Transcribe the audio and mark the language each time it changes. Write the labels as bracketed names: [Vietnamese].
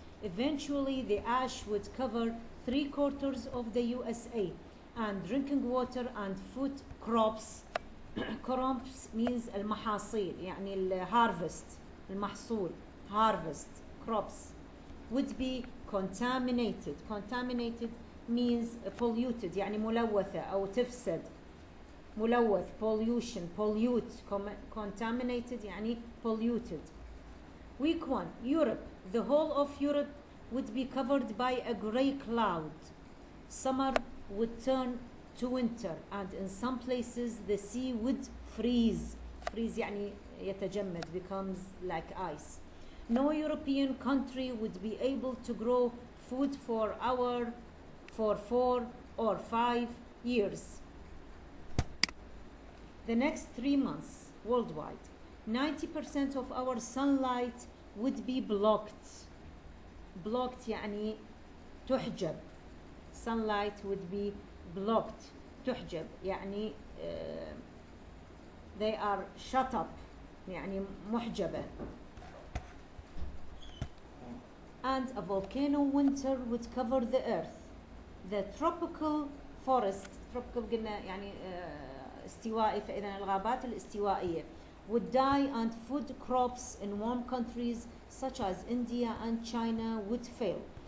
[English] Eventually, the ash would cover 3/4 of the USA, and drinking water and food crops. crops means [Arabic] المحاصيل يعني الهارفست المحصول, [English] harvest, crops, would be contaminated. Contaminated means polluted [Arabic] يعني ملوثة أو تفسد. [English] ملوث, pollution, pollute, contaminated يعني polluted. Week 1, Europe. The whole of Europe would be covered by a grey cloud. Summer would turn to winter, and in some places the sea would freeze. Freeze [Arabic] يعني يتجمد, [English] becomes like ice. No European country would be able to grow food for 4 or 5 years. The next 3 months worldwide, 90% of our sunlight would be blocked. [Arabic] Blocked يعني تحجب. [English] Sunlight would be blocked. [Arabic] تحجب يعني [English] they are shut up [Arabic] يعني محجبة. [English] and a volcano winter would cover the earth. The tropical forest, tropical [Arabic] قلنا يعني استوائي, فإذا الغابات الاستوائية [English] would die and food crops in warm countries such as India and China would fail.